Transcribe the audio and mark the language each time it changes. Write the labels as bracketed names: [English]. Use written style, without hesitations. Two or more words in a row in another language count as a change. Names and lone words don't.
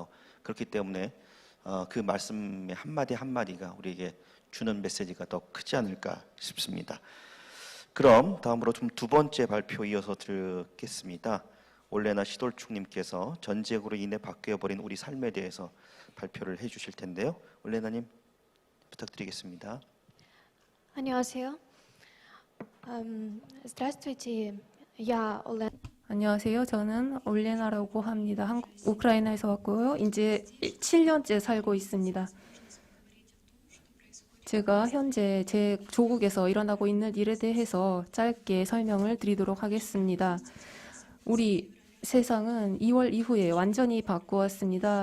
[Korean] 그렇기 때문에 그 말씀의 한마디 한마디가 우리에게 주는 메시지가 더 크지 않을까 싶습니다. 그럼 다음으로 좀 두 번째 발표 이어서 듣겠습니다. 올레나 시돌축님께서 전쟁으로 인해 바뀌어버린 우리 삶에 대해서 발표를 해주실 텐데요. 올레나님 부탁드리겠습니다. 안녕하세요. [Russian] Здравствуйте. Я Олена. [Korean] 안녕하세요. 저는 올레나라고 합니다. 우크라이나에서 왔고요. 이제 7년째 살고 있습니다. 제가 현재 제 조국에서 일어나고 있는 일에 대해서 짧게 설명을 드리도록 하겠습니다. 우리 세상은 2월 이후에 완전히 바꾸었습니다.